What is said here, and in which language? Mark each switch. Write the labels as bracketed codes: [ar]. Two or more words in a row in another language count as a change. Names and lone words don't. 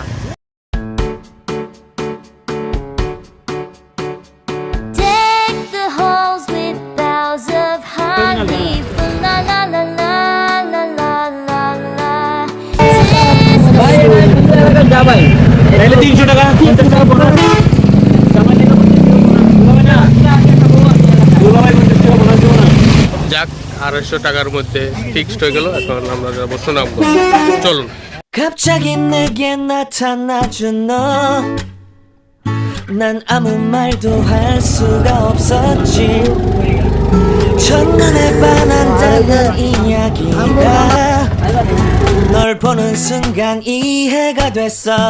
[bn] যা ভাই। 300 টাকা 50 টাকা পড়া। যাক, 250 টাকার মধ্যে ফিক্সড হয়ে গেল। এখন আমরা যাবো সুনামগঞ্জ। চলুন। [ko] 갑자기 내게 나타나준 너, 난 아무 말도 할 수가 없었지. 첫눈에 반한다는 이야기가 널 보는 순간 이해가 됐어.